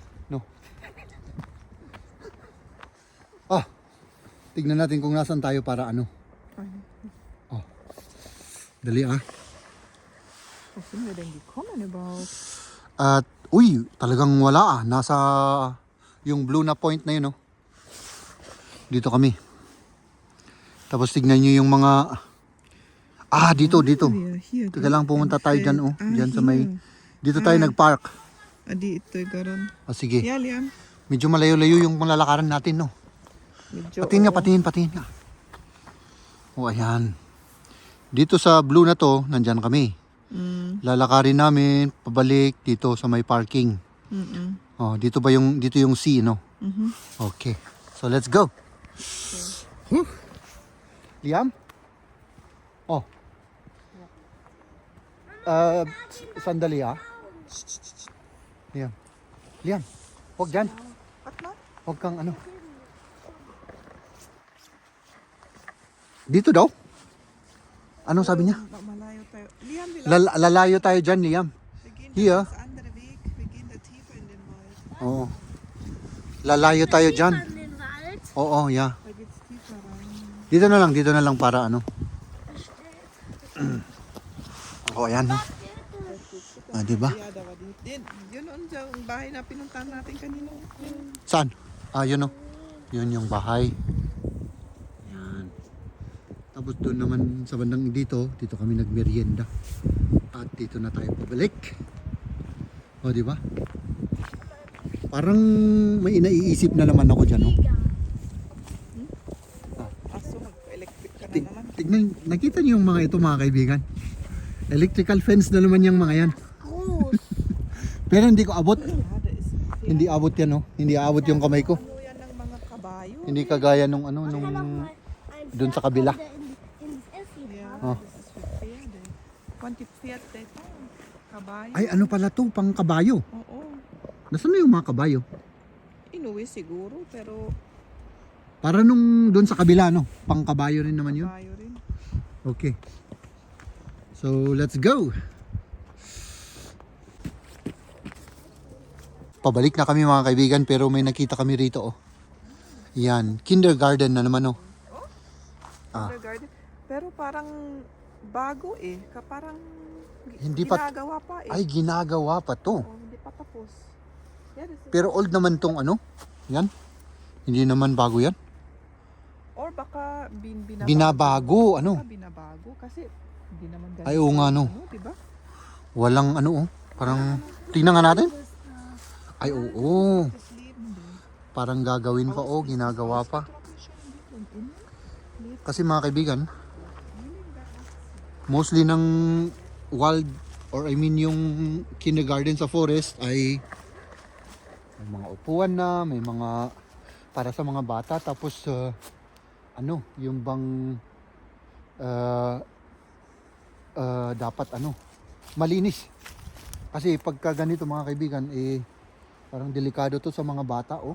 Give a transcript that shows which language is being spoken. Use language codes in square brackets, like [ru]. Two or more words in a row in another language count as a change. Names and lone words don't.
[tl] No. Ah, tignan natin kung nasan tayo para ano. Oh. Dali ah. [de] Was sind wir denn gekommen überhaupt? [tl] At, uy, talagang wala ah. Nasa yung blue na point na yun, no? Dito kami. Tapos tignan nyo yung mga... Ah, dito. [de] Hier. [tl] Teka lang, pumunta tayo dyan, oh. Dyan sa may... [de] hier. [tl] Dito tayo nagpark. Dito, garon. Ah, sige. [en] Yeah, Liam. [tl] Medyo malayo-layo yung lalakaran natin, no? Medyo, Patingin nga. Oh, ayan. Dito sa blue na to, nandyan kami. Lalakarin namin, pabalik dito sa may parking. Oh, dito yung C, no? Okay. [en] So, let's go. Whew. [tl] Liam? Oh. Sandali ah. Liam. Huwag dyan. What na? Huwag kang ano. Dito daw? Anong sabi niya? Malayo tayo. Liam, wir Lalayo tayo dyan, Liam. [de] gehen Hier. das andere Weg. Wir gehen da tiefer in den Wald. [tl] Oo. Lalayo tayo dyan. [de] An den Wald. [tl] Oo, yeah. [de] Da geht's tiefer rein. [tl] Dito na lang para ano. Oh, ayan. No? Ah, diba? [de] Ja, da war [tl] yun unser bahay na pinuntahan natin kanina. Saan? Ah, yun o. Yun yung bahay. Yan. Tapos doon naman sa bandang dito kami nagmerienda. At dito na tayo pabalik. O, di ba? Parang may inaiisip na naman ako dyan, no? Aso, mag-electric ka na Tig- naman. Tignan, nakita niyo yung mga ito, mga kaibigan? [en] Electrical fence [tl] na naman yung mga yan. [de] Groß. [tl] Pero hindi ko abot. [de] Ja, da ist [tl] Hindi abot yan, no? Hindi abot yung kamay ko. ano yan ng mga kabayo. Hindi kagaya nung ano, nung doon sa kabila. [de] Ins Essen. Ja, Oh. das ist für Pferde. Quanti Pferde ito? Kabayo? [tl] Ay, ano pala to? Pang kabayo. Oo. Nasaan na yung mga kabayo? Inuwi siguro, pero Para nung doon sa kabila, no? Pang kabayo rin naman yun. kabayo rin. [en] Okay. So, let's go. [tl] Pabalik na kami mga kaibigan, pero may nakita kami rito, oh. Yan, kindergarten na naman, oh. Ah. Kindergarten. Pero parang bago eh. Parang Hindi pa- ginagawa pa eh. Ay, ginagawa pa to. Oh, hindi pa tapos. [en] Yeah, this is- [tl] Pero old naman tong ano. Yan. Hindi naman bago yan. Or baka binabago. Binabago, ano. Baka binabago kasi hindi naman ganito. Ay, oo nga, no. Diba? Walang ano, oh. Parang, tingnan nga natin. Ay, oo. [de] Das Leben din. [tl] Parang gagawin pa, oh. Ginagawa pa. Kasi mga kaibigan, mostly ng wild or [en] I mean [tl] yung kindergarten sa forest ay may mga upuan na, may mga para sa mga bata, tapos ano, yung bang dapat ano, malinis. Kasi pagka ganito mga kaibigan, eh parang delikado to sa mga bata, oh.